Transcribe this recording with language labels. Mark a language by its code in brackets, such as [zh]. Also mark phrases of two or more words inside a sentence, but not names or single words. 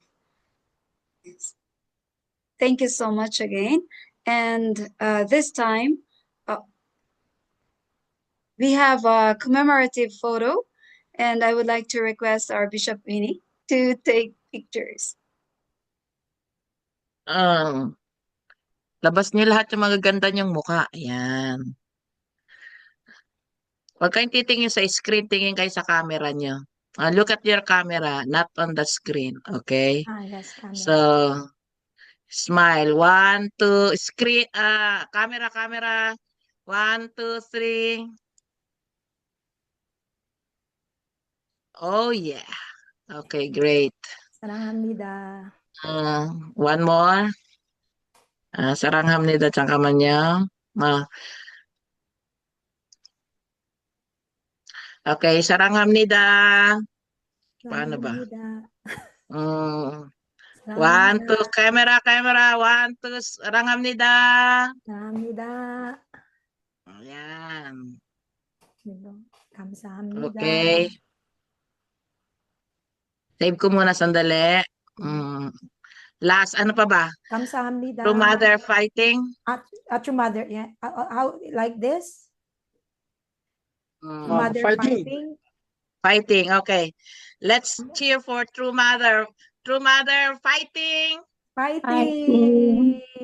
[en] Yes. Thank you so much again. And this time, we have a commemorative photo, and I would like to request our Bishop Winnie to take pictures. [tl] Labas niyo lahat yung magaganda niyong mukha. Ayan. Huwag kayong titingin sa screen, tingin kayo sa camera niyo. [en] Look at your camera, not on the screen. Okay? Yes, camera. So, smile. 1, 2, screen, camera. 1, 2, 3. Oh, yeah. Okay, great. [ko] 사랑합니다. [en] One more. [ko] 사랑합니다. 잠깐만요. Okay, 사랑합니다. [tl] Paano ba? [ko] 사랑합니다. [en] 1, 2, camera. 1, 2, 사랑합니다. [ko] 사랑합니다. [tl] Ayan. [ko] 감사합니다. [tl] Okay. Save ko muna sandali. Last, ano pa ba? [ko] 감사합니다. [en] True Mother fighting? True Mother, yeah. How, like this? True Oh, Mother fighting. Fighting, okay. Let's cheer for True Mother. True Mother fighting. Fighting.